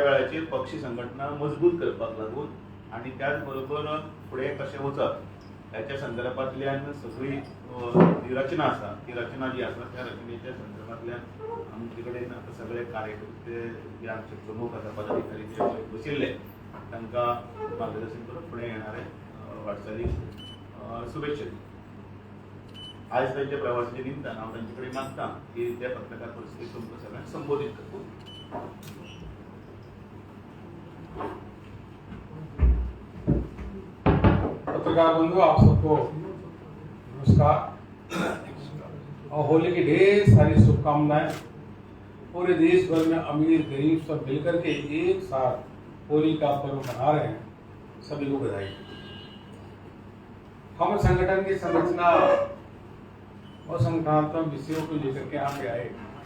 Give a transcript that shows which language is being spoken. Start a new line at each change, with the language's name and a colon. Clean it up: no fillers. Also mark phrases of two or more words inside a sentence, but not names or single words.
Konkani: वेळाचेर पक्ष संघटना मजबूत करपाक लागून आनी त्याच बरोबर फुडें कशें वचप ह्याच्या संदर्भांतल्यान सगळी जी रचना आसा, ती रचना जी आसा त्या रचनेच्या संदर्भांतल्यान आमचे कडेन आतां सगळे कार्यकर्ते जे आमचे प्रमुख आसा, पदाधिकारी जे बशिल्ले तांकां मार्गदर्शन करून फुडें येणारे वाटचालीक शुभेच्छा दिता। आयज तांच्या प्रवासाच्या निमतान हांव तांचे कडेन मागतां की त्या पत्रकार परिशदेक तुमकां सगळ्यांक संबोधीत करता।
Hindi: पत्रकार बंधु, आप सबको नमस्कार और होली की ढेर सारी शुभकामनाएं। पूरे देश भर में अमीर गरीब सब मिलकर के एक साथ होली का पर्व मना रहे हैं, सभी को बधाई। हम संगठन की संरचना और संगठनात्मक विषयों को लेकर के यहाँ पे आए